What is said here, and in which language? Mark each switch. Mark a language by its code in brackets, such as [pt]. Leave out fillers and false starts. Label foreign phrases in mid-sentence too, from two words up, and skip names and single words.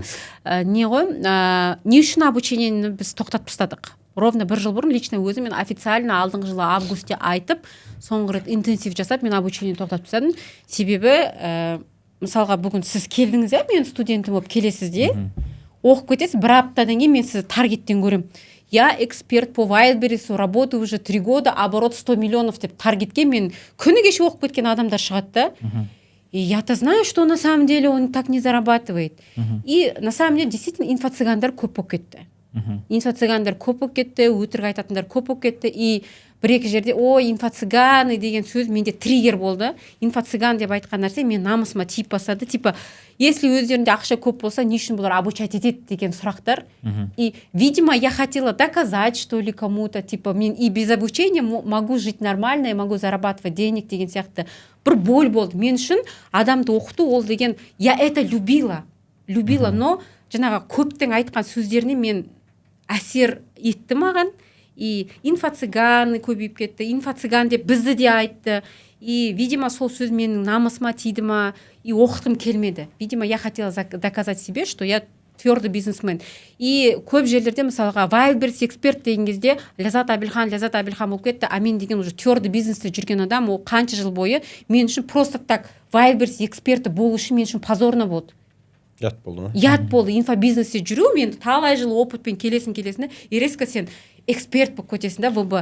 [kk] Не ғой, не үшін обучениені біз тоқтатып тастадық? Ровно бір жыл бұрын лично өзім мен официально алдыңғы жылы августте айтып, соңғы рет интенсив жасап, мен обучениені тоқтатып тастадым. Себебі, мысалға бүгін сіз келдіңіз, мен студентім болып келесіз де, оқып кетесіз, бір аптадан кейін мен сізді таргеттен көрем. [ru] Я эксперт по Wildberries, работаю уже 3 года, оборот 100 миллионов [kk] деп таргетке мен күні кеше оқып кеткен адамдар шығады да. [ru] И я-то знаю, что на самом деле он так не зарабатывает. И на самом деле действительно [kk] инфо-цыгандар көп болып кетті. Инфо-цыгандар көп болып кетті, өтірік айтатындар көп болып кетті. И бір-екі жерде ой инфо-цыганы деген сөз менде триггер болды. Инфо-цыган деп айтқан нәрсе мен намысыма тиіп бастады. [ru] Типа, если [kk] өздерінде ақша көп болса, не үшін бұлар обучать етеді деген сұрақтар. [ru] И, видимо, я хотела доказать, что ли, кому-то, типа, мен и без обучения могу жить нормально, и могу зарабатывать денег [kk] деген сияқты. Бір боль болды. Мен үшін адамды оқыту ол деген, [ru] я это любила, но [kk] жаңағы көптің айтқан сөздеріне мен әсер етті маған. И инфо-цыганы көбейіп кетті, инфо-цыган деп бізді де айтты. [ru] И, видимо, [kk] сол сөз менің намысыма тиді ма, и оқытқым келмеді. [ru] Видимо, я хотела доказать себе, что я твердый бизнесмен. [kk] И көп жерлерде, мысалға, Wildberries эксперт деген кезде Ляззат Абилхан болып кетті, а мен деген [ru] уже твердый [kk] бизнесте жүрген адам, ол қанша жыл бойы мен үшін [ru] просто так [kk] Wildberries эксперті болу үшін мен үшін позорно болды. Ят болды ма? Ят болды. Инфобизнесте жүру, мен талай жыл опытпен келесін, и резко сен эксперт болып кетесің да, ВБ.